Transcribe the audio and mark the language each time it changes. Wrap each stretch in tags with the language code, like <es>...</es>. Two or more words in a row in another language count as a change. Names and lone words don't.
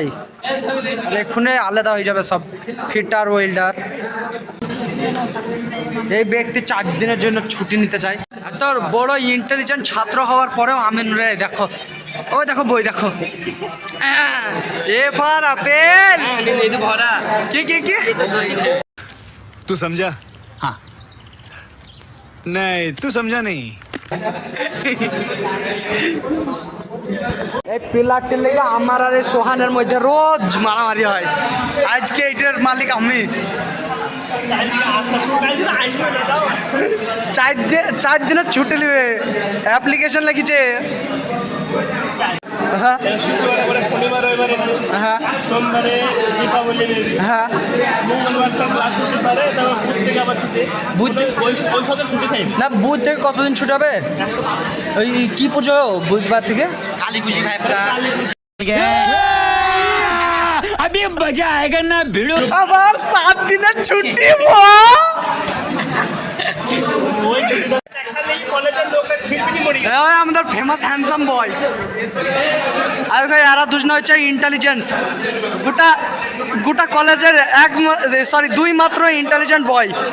<bn>এক্ষুনি আলাদা হয়ে যাবে সব</bn> <en>fitter welder.</en> <bn>এই ব্যক্তি 4 দিনের জন্য ছুটি নিতে চায়। এত বড় ইন্টেলিজেন্ট ছাত্র হওয়ার পরেও আমিন রে দেখো ওই দেখো বই দেখো</bn> <en>A for apple</en> <bn>কি কি কি</bn> <hi>तू समझा हाँ नहीं तू समझा नहीं</hi> <bn>এই পিলারটির লেগে আমার আর এই সোহানের মধ্যে রোজ মারামারি হয়। আজকে এটার মালিক আমি। 4 দিনের ছুটি নেবে, অ্যাপ্লিকেশন লিখেছে। হ্যাঁ শনিবার রবিবারে হ্যাঁ সোমবারে দীপাবলি হ্যাঁ মঙ্গলবারটা ক্লাস হতে পারে, তারপর বুধ থেকে আবার ছুটি। বুধ ওই সাথে ছুটি থাকবে না, বুধ থেকে কতদিন ছুটি হবে? ওই কি পুজো বুধবার থেকে? কালী পুজো ভাই</bn> <hi>अभी मजा आएगा ना भिड़ो।</hi> <bn>আবার 7 দিনের ছুটি ওই ছুটিটা দেখালেই কলেজের লোকরা ছিলপিনি মরি গেছে। আমাদের</bn> <en>famous handsome boy.</en> <bn>আর এরা দুজন হচ্ছে ইন্টেলিজেন্স। গোটা গোটা কলেজের দুই মাত্র</bn> <en>intelligent boy.</en>